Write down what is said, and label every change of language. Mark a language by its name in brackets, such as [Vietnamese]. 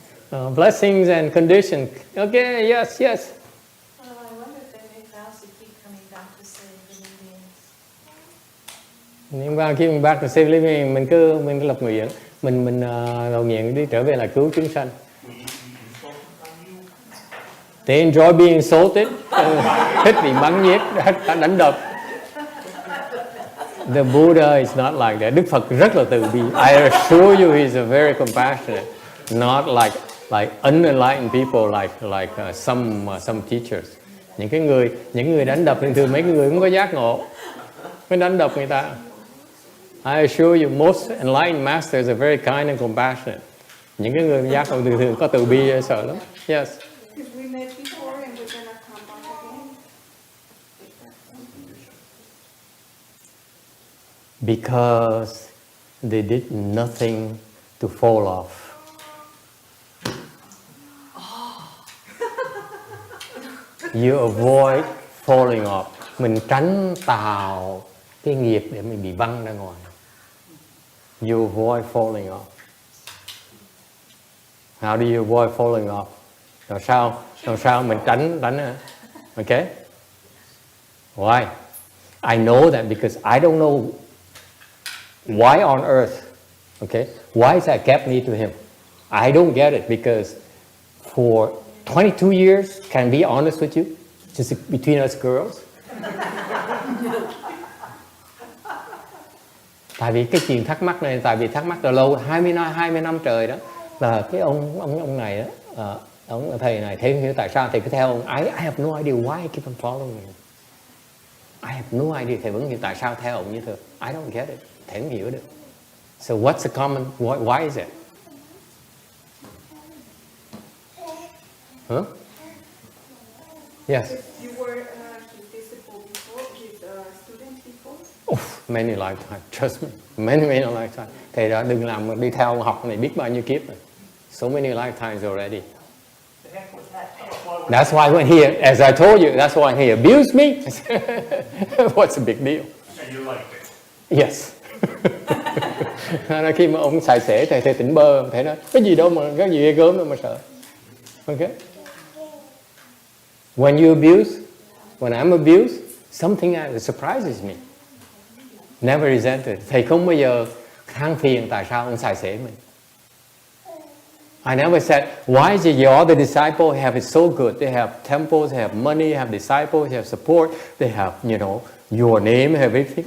[English] Blessings and conditions. Okay, yes. I wonder if they make vows to keep coming back to save living beings. [Vietnamese] Nhưng mà khi mình [English] back to save living, [Vietnamese] mình cứ lập nguyện, mình cầu nguyện đi trở về là cứu chúng sanh. [English] They enjoy being insulted, [Vietnamese] thích bị bắn giết, đánh đập. [English] The Buddha is not like that. [Vietnamese] Đức Phật rất là từ bi. [English] I assure you, he's a very compassionate, not like unenlightened people, like some teachers. [Vietnamese] Những người đánh đập thường mấy người không có giác ngộ, mới đánh đập người ta. [English] I assure you, most enlightened masters are very kind and compassionate. [Vietnamese] Những cái người giác ngộ thường có từ bi sợ lắm. [English] Yes. Because we met before and we're gonna come back again. Because they did nothing to fall off. You avoid falling off. [Vietnamese] Mình tránh tạo cái nghiệp để mình bị văng ra ngoài. [English] You avoid falling off. How do you avoid falling off? [Vietnamese] Làm sao mình tránh hả? [English] Okay? Why? I know that because I don't know why on earth, okay? Why is that kept me to him? I don't get it because for 22 years, can I be honest with you? Just between us girls. [Vietnamese] Tại vì cái chuyện thắc mắc này, tại vì thắc mắc từ lâu, 20 năm trời đó, là cái ông này đó, ông thầy này, thầy không hiểu tại sao thầy cứ theo ông. [English] I have no idea why I keep on following him. I have no idea, [Vietnamese] thầy vẫn hiểu tại sao theo ông như thế. [English] I don't get it, [Vietnamese] thầy không hiểu được. [English] So what's the common, why is it? Huh? Yes. You were his disciple before, his student before? Many lifetimes, trust me, many lifetimes. [Vietnamese] Thầy đã đừng làm đi theo ông học này biết bao nhiêu kiếp rồi. [English] So many lifetimes already. That's why when he, as I told you, that's why he abused me. What's the big deal? And you liked it. Yes. [Vietnamese] Khi mà ông xài xể thầy tỉnh bơ, thầy nói cái gì đâu mà cái gì ghê gớm đâu mà sợ. [English] Okay. When you abuse, when I'm abused, something surprises me. Never resented. [Vietnamese] Thầy không bao giờ than phiền tại sao ông xài xể mình. [English] I never said, why is it your other disciples have it so good? They have temples, they have money, they have disciples, they have support, they have, you know, your name, have everything.